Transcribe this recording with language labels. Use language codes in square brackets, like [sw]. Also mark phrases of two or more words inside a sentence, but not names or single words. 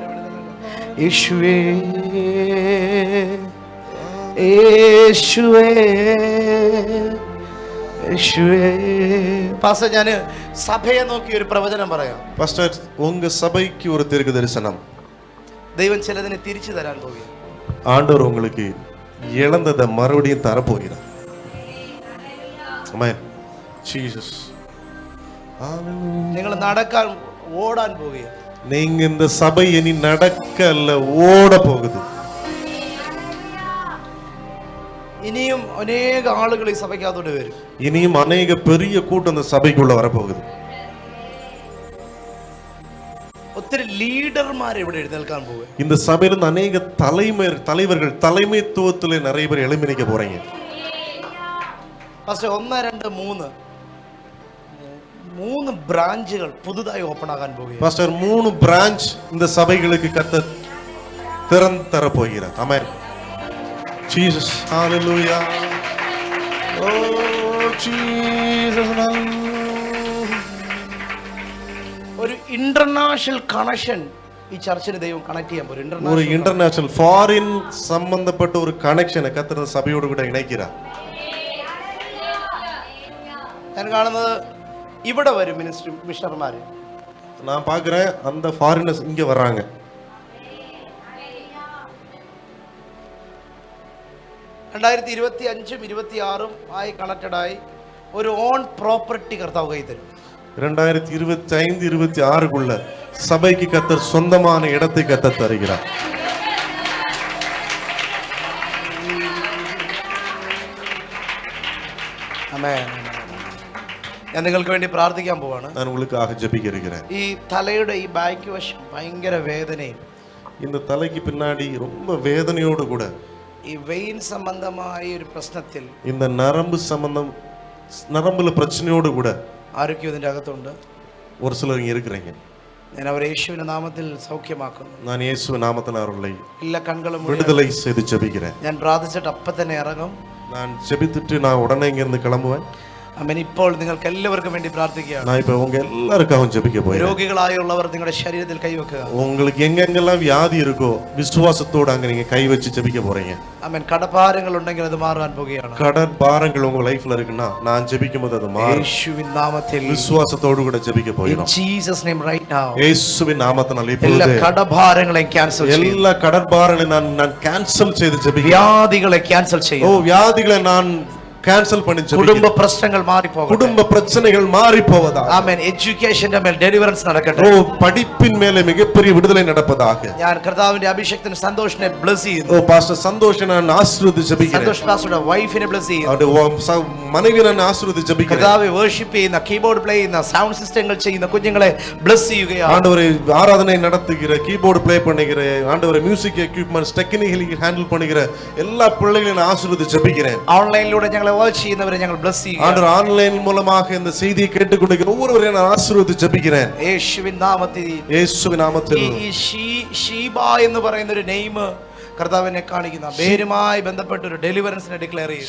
[ml] യേശുവേ, യേശുവേ, യേശുവേ. പാസ്റ്റർ, ഞാൻ സഭയെ നോക്കി ഒരു പ്രവചനം പറയാം. പാസ്റ്റർ, ഉങ്ക സഭയ്ക്ക് ഒരു ദീർഘ ദർശനം. ദൈവം ചിലതിനെ തിരിച്ചു തരാൻ പോകുക. [ta] ആണ്ടവർ உங்களுக்கு இழந்ததை மறுபடியும் தர போகிறார். [ml] ആമേൻ, ജീസസ്. നിങ്ങൾ നടക്കാൻ, ഓടാൻ പോവുക. [ta] நீங்க இந்த சபை இனி நடக்க அல்ல, ஓட போகுது. [ml] ഇനിയും അനേക ആളുകൾ ഈ സഭയ്ക്കകത്തോട്ട് വരും. [ta] இனியும் அநேக பெரிய கூட்டம் இந்த சபைக்குள்ள வரப்போகுது. [ml] ഒത്തിരി ലീഡർമാർ ഇവിടെ എഴുന്നേൽക്കാൻ പോവുക. [ta] இந்த சபையிலிருந்து அநேக தலைவர்கள் தலைமைத்துவத்தில் நிறைய பேர் எழும்பி நிற்க போறீங்க. [ml] ഫസ്റ്റ് 1 2 3 ബ്രാഞ്ചുകൾ പുതുതായി ഓപ്പൺ ആകാൻ പോകുകയാണ്. [ta] பாஸ்டர் 3 பிரான்ச் இந்த சபைகளுக்கு கர்த்தர் திறந்து தர போகிறார். ஆமென், ஜீசஸ். ஹalleluya, ஓ ஜீசஸ். [ml] ഒരു [en] international connection [ml] ഈ ചർച്ചിന് ദൈവം കണക്ട് ചെയ്യാൻ പോകും. [ta] ஒரு [en] international foreign [ta] சம்பந்தப்பட்ட ஒரு கனெக்ஷனை கர்த்தர் இந்த சபையோடு கூட இணைக்கிறார். [ml] ഞാൻ കാണുന്നത് ഇവിടെ വരും [en] ministry missionaries. [ta] நான் பார்க்கிறேன் அந்த ஃபாரினர்ஸ் இங்க வர்றாங்க. [ml] 2025 26 ആയി കണക്റ്റഡ് ആയി ഒരു [en] own property [ml] കർത്താവ് കൈ തരും. [ta] 2025 26க்குள்ள சபைக்கு கர்த்தர் சொந்தமான இடத்தை கர்த்தர் தருகிறார். [ml] ആമേൻ. ഞാൻ നിങ്ങൾക്ക് വേണ്ടി പ്രാർത്ഥിക്കാൻ പോവാണ്. [ta] நான் உங்களுக்காக ஜெபிக்கிறேன். [ml] ഈ തലയുടെ ഈ ബാക്ക് വശം ഭയങ്കര വേദനയും, [ta] இந்த தலைக்கு பின்னாடி ரொம்ப வேதனையோடு கூட [ml] ഈ വെയിൻ സംബന്ധമായ ഒരു പ്രശ്നത്തിൽ, [ta] இந்த நரம்புல பிரச்சனையோடு கூட [ml] ആരൊക്കെയോ ഇതിന്റെ അകത്തുണ്ട്. [ta] ஒரு சிலர் இங்க இருக்கிறீங்க. [ml] ഞാൻ അവരെ യേശുവിന്റെ നാമത്തിൽ സൗഖ്യമാക്കുന്നു. [ta] நான் இயேசுவின் நாமத்தில் அவர்களை [ml] എല്ലാ കണ്ണുകളും [ta] விடுதலை செய்து ஜெபிக்கிறேன். [ml] ഞാൻ പ്രാർത്ഥിച്ചിട്ട് അപ്പം തന്നെ ഇറങ്ങും. [ta] நான் ஜெபித்துட்டு நான் உடனே இங்க இருந்து கிளம்புவேன். [ml] ആമേൻ. ഇപ്പോൾ നിങ്ങൾക്ക് എല്ലാവർക്കും വേണ്ടി പ്രാർത്ഥിക്കുകയാണ്. [ta] நான் இப்ப உங்க எல்லாருக்காகவும் ஜெபிக்க போறேன். [ml] രോഗികളായുള്ളവർ നിങ്ങളുടെ ശരീരത്തിൽ കൈവെക്കുക. [ta] உங்களுக்கு எங்கெங்கெல்லாம் வியாதி இருக்கோ விசுவாசத்தோட அங்க நீங்க கை வச்சு ஜெபிக்க போறீங்க. [ml] ആമേൻ. കടഭാരങ്ങൾ ഉണ്ടെങ്കിൽ അത് മാറാൻ പോകുകയാണ്. [ta] கடன் பாரங்கள் உங்க லைஃப்ல இருக்குன்னா நான் ஜெபிக்கும்போது அது மாறும். [ml] യേശുവിൻ നാമത്തിൽ [ta] விசுவாசத்தோடு கூட ஜெபிக்க போறோம். [en] In Jesus name right now. [ta] இயேசுவின் நாமத்தினால [ml] എല്ലാ [ta] இப்பொழுது [ml] കടഭാരങ്ങളെയും ക്യാൻസൽ ചെയ്യുന്നു. [ta] எல்லா கடற்பாரங்களை நான் கேன்சல் செய்து ஜெபிக்கிறேன். [ml] വ്യാധികളെ ക്യാൻസൽ ചെയ്യുന്നു. [ta] வியாதிகளை நான் கேன்சல் பண்ணி [ml] കുടുംബ പ്രശ്നങ്ങൾ മാറി പോകട്ടെ. [ta] குடும்ப பிரச்சனைகள் மாறி போவதாக. [ml] ആമേൻ. എഡ്യൂക്കേഷന്റെ മേൽ ഡെലിവറൻസ് നടക്കട്ടെ. [ta] படிப்பின் மேலே மிகப்பெரிய விடுதலை நடப்பதாக. [ml] ഞാൻ കർത്താവിന്റെ അഭിഷേകത്തിന് സന്തോഷിനെ ബ്ലെസ് ചെയ്യുന്നു. [ta] பாஸ்டர் சந்தோஷ் நான் ஆசீர்வதிച്ച് ஜெபிக்கிறேன். [ml] സന്തോഷ് പാസ്റ്ററുടെ വൈഫിനെ ബ്ലെസ് ചെയ്യുന്നു. [ta] அவருடைய மனைவி நான் ஆசீர்வதிച്ച് ஜெபிக்கிறேன். [ml] കർത്താവെ വർഷിപ്പ് ചെയ്യുന്ന [en] keyboard play [ml] ചെയ്യുന്ന [en] sound systems [ml] ചെയ്യുന്ന കുഞ്ഞുങ്ങളെ ബ്ലെസ് ചെയ്യുകയാണ്. [ta] ஆண்டவரே ஆராதனை நடத்துகிற [en] keyboard play [ta] பண்ணுகிற ஆண்டவரே [en] music equipments technically handle [ta] பண்ணுகிற எல்லா பிள்ளைகளையும் நான் ஆசீர்வதிச்சு ஜெபிக்கிறேன். [ml] ഓൺലൈനിലൂടെ ഞങ്ങളെ വാച്ച് ചെയ്യുന്നവരെ ഞങ്ങൾ ബ്ലെസ് ചെയ്യുന്നു. [ta] ஆண்டவர் ஆன்லைன் மூலமாக இந்த செய்தியை கேட்டுக்கொண்டிருக்கிற ஒவ்வொருவரையும் நான் ஆசீர்வதிச்சு ஜெபிக்கிறேன். [ml] യേശുവിൻ നാമത്തിൽ. യേശുവിൻ നാമത്തിൽ. ഈ ഷീബ എന്ന് പറയുന്ന ഒരു നെയിം കർത്താവിനെ കാണിക്കുന്ന പേരുമായി ബന്ധപ്പെട്ട ഒരു [en] deliverance declare [ml] ചെയ്തു.